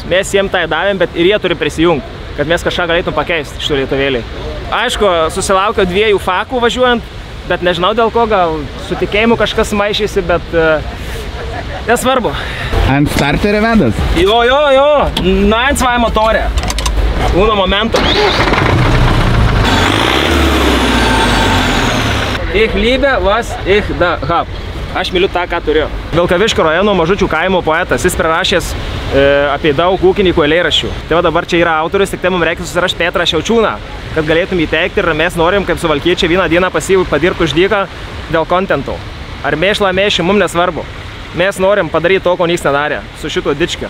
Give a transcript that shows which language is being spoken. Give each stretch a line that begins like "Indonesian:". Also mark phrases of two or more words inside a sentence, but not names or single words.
Lithuanian: Mes jiems tai davėm, bet ir jie turi prisijungti, kad mes kažką galėtum pakeisti iš to lietuvėlį. Aišku, susilaukiau 2 fakų važiuojant, bet nežinau dėl ko, gal su tikėjimu kažkas maišėsi, bet nesvarbu. Ant starterio vedas? Jo, 9-2 motorė.
Italian: Uno momento.
German: Ich liebe, was ich da hab.
Lithuanian: Aš myliu tą, ką turiu. Vilkaviškio rajono Mažučių kaimo poetas. Jis prirašęs apie daug ūkininkų eilėraščių. Tai va dabar čia yra autorius, tik tai mums reikia susirašti Petrą Šiaučiūną, kad galėtum įteikti ir mes norim, kaip suvalkiečiai, vieną dieną padirbt už dyką dėl kontento. Ar mėšlą mėšį, mums nesvarbu. Mes norim padaryti to, ko nieks nedarė, su šito dičkiu.